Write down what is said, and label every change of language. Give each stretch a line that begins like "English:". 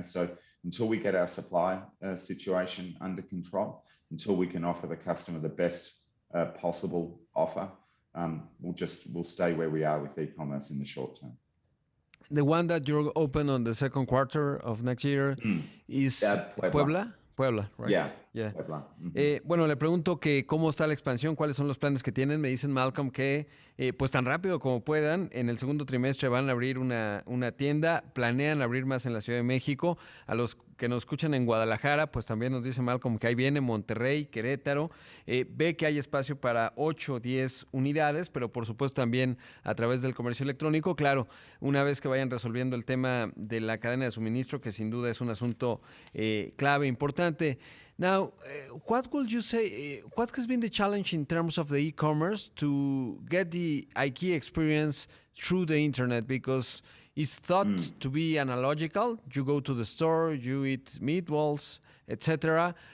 English: So until we get our supply situation under control, until we can offer the customer the best possible offer, we'll stay where we are with e-commerce in the short term. The one that you're open on the second quarter of next year is Puebla. Puebla, right? Yeah. Puebla.
Spanish: Bueno, le pregunto que cómo está la expansión, cuáles son los planes que tienen. Me dicen, Malcolm, que pues tan rápido como puedan, en el segundo trimestre van a abrir una tienda, planean abrir más en la Ciudad de México. A los que nos escuchan en Guadalajara, pues también nos dice Malcolm que ahí viene Monterrey, Querétaro. Ve que hay espacio para 8 o 10 unidades, pero por supuesto también a través del comercio electrónico. Claro, una vez que vayan resolviendo el tema de la cadena de suministro, que sin duda es un asunto clave, importante.
English: Now, what would you say, what has been the challenge in terms of the e-commerce to get the IKEA experience through the internet? Because it's thought to be analogical. You go to the store, you eat meatballs, etc.